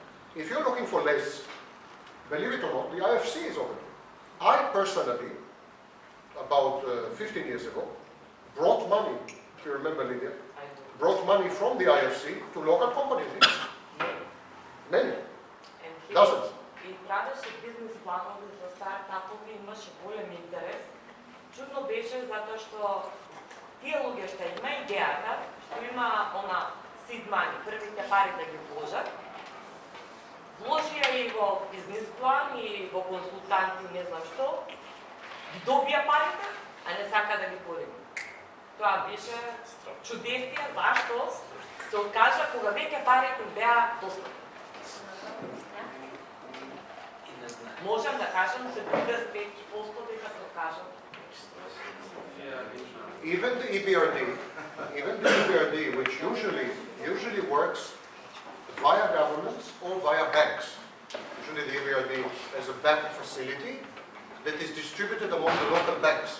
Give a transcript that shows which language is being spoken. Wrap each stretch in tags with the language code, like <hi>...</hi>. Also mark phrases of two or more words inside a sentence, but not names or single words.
<en>If you're looking for less, believe it or not, the IFC is open to you. I personally, about 15 years ago, brought money, if you remember Lydia, brought money from the IFC to local companies. Many. Dozens.</en> <mk>И правеше бизнес планови за стартапови, имаше голем интерес. Чудно беше затоа што тие луѓе што има идејата, што има она</mk> <en>seed money,</en> <mk>првите пари да ги вложат, вложија и во бизнес план и во консултанти, не знам што, ги добија парите, а не сака да ги подели. Тоа беше чудесие, зашто се окажа кога веќе парите беа достапни. Можем да кажем се 35% дека се окажа.</mk> <en>Even the EBRD, which usually works via governments or via banks. Usually the EBRD has a bank facility that is distributed among the local banks.</en>